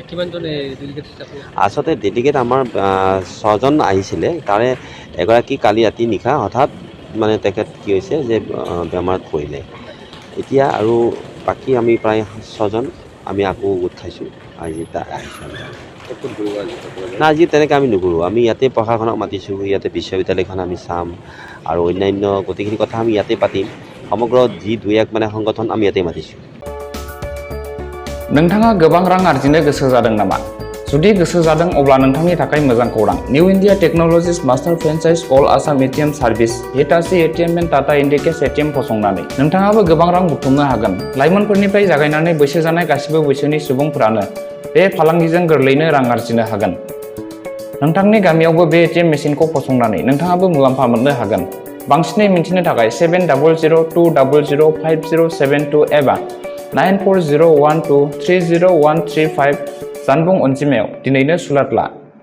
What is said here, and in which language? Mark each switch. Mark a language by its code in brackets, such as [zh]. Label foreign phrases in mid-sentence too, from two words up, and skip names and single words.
[as] আচলতে ডেলিগেট আমাৰ 6জন আহিছিলে তাৰে এগৰাকী কালি ৰাতি নিশা হঠাৎ মানে তেখেত কি হৈছে যে বেমাৰত পৰিলে এতিয়া আৰু বাকী আমি প্ৰায় 6জন আমি আকৌ গোট খাইছোঁ আজি না আজি তেনেকৈ আমি নুঘূৰোঁ আমি ইয়াতে প্ৰশাসনক মাতিছোঁ ইয়াতে বিশ্ববিদ্যালয়খন আমি চাম আৰু অন্যান্য গোটেইখিনি কথা আমি ইয়াতে পাতিম সমগ্ৰ যি দুই এক মানে সংগঠন আমি ইয়াতে মাতিছোঁ [brx] नोंथाङा गोबां रां आर्जिनो गोसो जादों नामा जुदि गोसो जादों अब्ला नोंथांनि थाखाय मोजां खौरां निउ इन्डिया टेक्न'लजिज मास्टार फ्रेन्चाइज अल आसाम एटीएम सार्भिस हिटाची एटीएम एन्ड टाटा इन्डिकेस एटीएम फसंनानै नोंथाङाबो गोबां रां बुथुमनो हागोन लाइमोनफोरनिफ्राय जागायनानै बैसो जानाय गासिबो बैसोनि सुबुंफोरानो बे फालांगिजों गोरलैनो रां आर्जिनो हागोन नोंथांनि गामियावबो बे एटीएम मेसिनखौ फसंनानै नोंथाङाबो मुलाम्फा मोननो हागोन बांसिनै मिन्थिनो थाखाय 7002005072 एबा 9401230135 जानबुं अनजिमायाव दिनैनो सुलाद ला